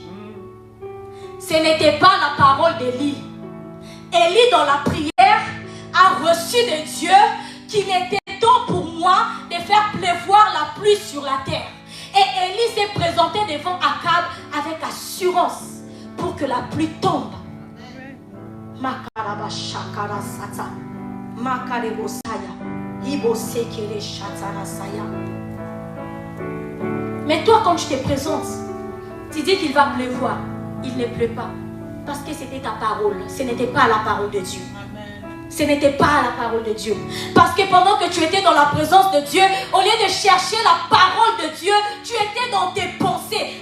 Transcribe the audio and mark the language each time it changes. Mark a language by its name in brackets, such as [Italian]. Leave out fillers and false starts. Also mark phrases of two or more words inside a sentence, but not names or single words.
[French] Ce n'était pas la parole d'Élie. Élie dans la prière a reçu de Dieu qu'il était temps pour moi de faire pleuvoir la pluie sur la terre. Et Élie s'est présenté devant Akab avec assurance pour que la pluie tombe. Makaraba shakara sata. Makarebo saya. Ibo sekere shatara saya. Mais toi, quand je te présente, tu dis qu'il va pleuvoir. Il ne pleut pas. Parce que c'était ta parole. Ce n'était pas la parole de Dieu. Ce n'était pas la parole de Dieu. Parce que pendant que tu étais dans la présence de Dieu, au lieu de chercher la parole de Dieu, tu étais dans tes pensées.